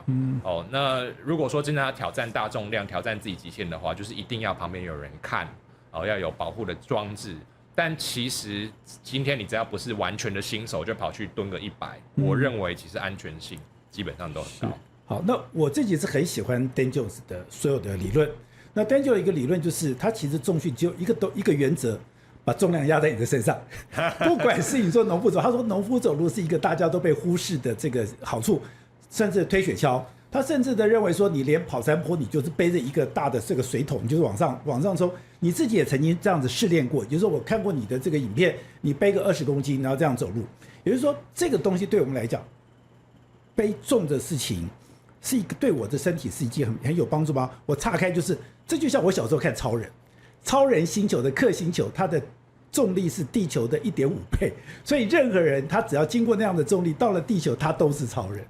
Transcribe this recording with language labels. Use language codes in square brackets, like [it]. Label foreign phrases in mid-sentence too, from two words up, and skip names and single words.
[zh] 那如果說真的要挑戰大重量，挑戰自己極限的話，就是一定要旁邊有人看，要有保護的裝置。但其實今天你只要不是完全的新手，就跑去蹲個100，我認為其實安全性基本上都很高。好，那我自己是很喜歡 Dan Jones 的所有的理論。那 Dan Jones 一個理論就是，他其實重訓只有一個原則，把重量壓在你的身上。不管是你做農夫走，他說農夫走路是一個大家都被忽視的這個好處，甚至推雪橇。他甚至的認為說，你連跑山坡，你就是背着一個大的這個水桶，就是往上衝。你自己也曾經這樣子試煉過，也就是說，我看過你的這個影片，你背個20公斤，然後這樣走路。也就是說，這個東西對我們來講，背重的事情是一個對我的身體是一件很有幫助嗎？我岔開就是，這就像我小時候看超人星球的氪星球，它的重力是地球的1.5倍，所以任何人他只要經過那樣的重力，到了地球，他都是超人。